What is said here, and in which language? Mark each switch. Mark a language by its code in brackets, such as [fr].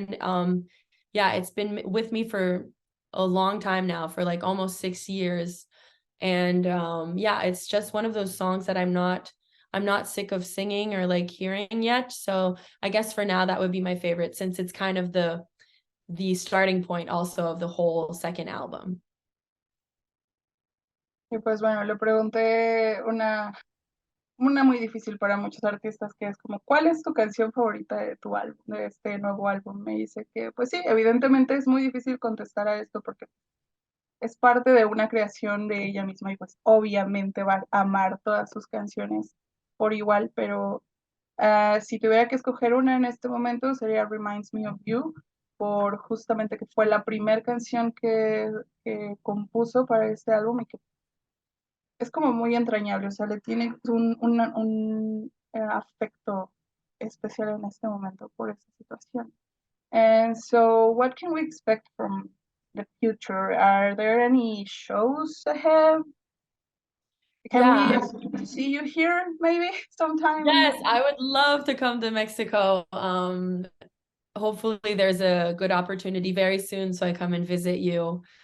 [en] And yeah, it's been with me for a long time now, for like almost 6 years. And yeah, it's just one of those songs that I'm not sick of singing or like hearing yet. So I guess for now that would be my favorite, since it's kind of the starting point also of the whole second album. [es] Y pues bueno, le pregunté una muy difícil para muchos artistas, que es como, ¿cuál es tu canción favorita de tu álbum, de este nuevo álbum? Me dice que, pues sí, evidentemente es muy difícil contestar a esto porque es parte de una creación de ella misma y pues obviamente va a amar todas sus canciones por igual, pero si tuviera que escoger una en este momento sería Reminds Me of You, por justamente que fue la primera canción que compuso para este álbum y que es como muy entrañable, o sea, le tiene un afecto especial en este momento por esta situación. [en] And so, what can we expect from the future? Are there any shows ahead? Can Yeah. we see you here maybe sometime? Yes, I would love to come to Mexico. Hopefully there's a good opportunity very soon so I come and visit you.